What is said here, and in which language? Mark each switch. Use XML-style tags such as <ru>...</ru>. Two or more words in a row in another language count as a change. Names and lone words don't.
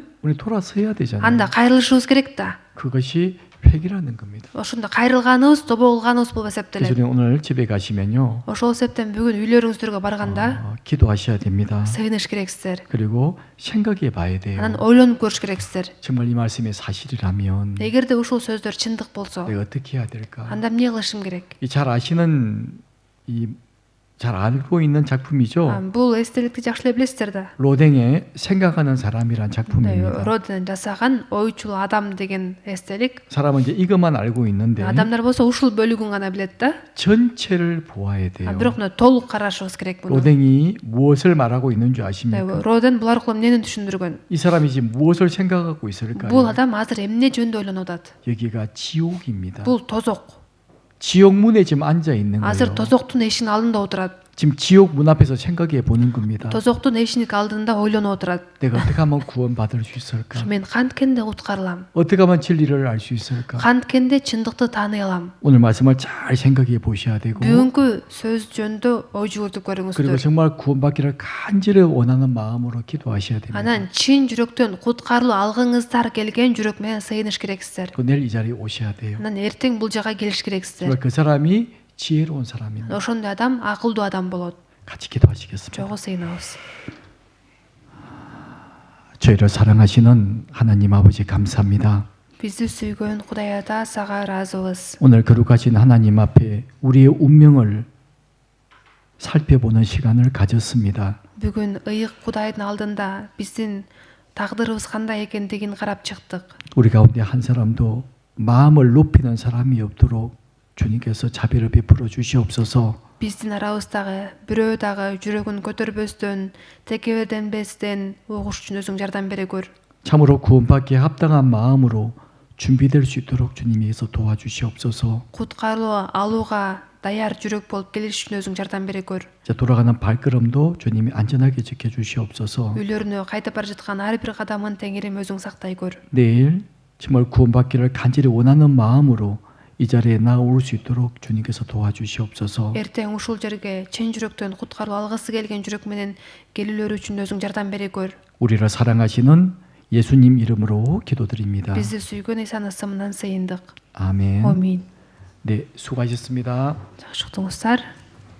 <ko>우리 돌아서야 되잖아요.</ko> <ky>анда кайрылышыбыз керек да.</ky> <ko>그것이 회개라는 겁니다.</ko> <ky>Ошондо кайрылганыбыз, тобо кылганыбыз болуп</ky> <ko>그래서</ko> <ky>эсептелет.</ky> <ko>우리 오늘 집에 가시면요.</ko> <ky>Ошол себептен бүгүн үйлөрүңүздөргө барганда</ky> <ko>기도하셔야 됩니다.</ko> <ky>сыйыныш керексиздер.</ky> <ko>그리고 생각해 봐야 돼요.</ko> <ky>Анан ойлонуп көрүш керексиздер.</ky> <ko>정말 이 말씀이 사실이라면</ko> <ky>Эгерде ушул сөздөр чындык болсо,</ky> <ko>내가 어떻게 해야 될까?</ko> <ky>анда эмне кылышым керек?</ky> <ko>이 잘 아시는 잘 알고 있는 작품이죠.</ko> <ky>Бул эстеликти жакшы эле билесиздер да.</ky> <ko>로댕의 생각하는 사람이란 작품입니다.</ko> <ky>Роден жасаган ойчул адам деген эстелик.</ky> <ko>사람은 이제 이것만 알고 있는데</ko> <ky>Адамдар болсо ушул бөлүгүн гана билет да.</ky> <ko>전체를 보아야 돼요.</ko> <ky>Бирок муну толук карашыбыз керек муну.</ky> <ko>로댕이 무엇을 말하고 있는 줄 아십니까?</ko> <ky>Роден бул аркылуу эмнени түшүндүргөн?</ky> <ko>이 사람이 지금 무엇을 생각하고 있을까요?</ko> <ky>Бул адам азыр эмне жөнүндө ойлонуп атат?</ky> <ko>여기가 지옥입니다.</ko> <ky>Бул тозок.</ky> <ko>지옥 문에 지금 앉아 있는</ko> <ky>Азыр</ky> <ko>거예요.</ko> <ky>тозоктун эшигинин алдында отурат.</ky> <ko>지금 지옥 문 앞에서 생각해 보는 겁니다.</ko> <ky>тозоктун эшик алдында ойлонуп отурат.</ky> <ko>내가 어떻게 하면 구원받을 수 있을까?</ko> <ky>Мен канткенде куткарылам?</ky> <ko>어떻게 하면 진리를 알 수 있을까?</ko> <ky>Канткенде чындыкты тааный алам?</ky> <ko>오늘 말씀을 잘 생각해 보셔야 되고</ko> <ky>Бүгүнкү сөз жөнүндө ой жүгүртүп</ky> <ko>그리고</ko> <ky>көрүңүздөр.</ky> <ko>정말 구원받기를 간절히 원하는 마음으로 기도하셔야 됩니다.</ko> <ky>Анан чын жүрөктөн куткарылуу алгыңыздар келген жүрөк менен сыйыныш керексиздер.</ky> <ko>그 내일 이 자리에 오셔야 돼요.</ko> <ky>Анан эртең бул жака келиш керексиздер.</ky> <ko>정말 그 사람이 지혜로운 사람입니다.</ko> <ky>Ошондой адам акылдуу адам болот.</ky> <ko>같이 기도하시겠습니다.</ko> <ky>Жогу сыйынабыз.</ky> <ko>저희를 사랑하시는 하나님 아버지 감사합니다.</ko> <ky>Бизди сүйгөн Кудай Ата сага ыраазыбыз.</ky> <ko>오늘 거룩하신 하나님 앞에 우리의 운명을 살펴보는 시간을 가졌습니다.</ko> <ky>Бүгүн ыйык Кудайдын алдында биздин тагдырыбыз кандай экендигин карап чыктык.</ky> <ko>우리 가운데 한 사람도 마음을 높이는 사람이 없도록 주님께서 자비를 베풀어 주시옵소서.</ko> <ky>Биздин арабыздагы бирөө дагы жүрөгүн көтөрбөстөн, текебеденбестен угуш үчүн өзүң жардам бере көр.</ky> <ko>참으로 구원받기에 합당한 마음으로 준비될 수 있도록 주님께서 도와주시옵소서.</ko> <ky>Куткарылуу алууга даяр жүрөк болуп келиш үчүн өзүң жардам бере көр.</ky> <ko>자, 돌아가는 발걸음도 주님이 안전하게 지켜주시옵소서.</ko> <ky>үйлөрүнө кайтып бара жаткан ар бир кадамын Теңирим өзүң сактай көр.</ky> <ko>내일 정말 구원받기를 간절히 원하는 마음으로 이 자리에 나올 수 있도록 주님께서 도와주시옵소서.</ko> <ky>Эртең ушул жерге чын жүрөктөн куткарылуу алгысы келген жүрөк менен келүүлөрү үчүн өзүң жардам бере көр.</ky> <ko>우리를 사랑하시는 예수님 이름으로 기도드립니다.</ko> <ky>Бизди сүйгөн Исанын ысымынан сыйындык.</ky> <ko>아멘.</ko> <ky>Амин.</ky> <ko>네, 수고하셨습니다.</ko> <ky>Жакшы уктуңуздар.</ky>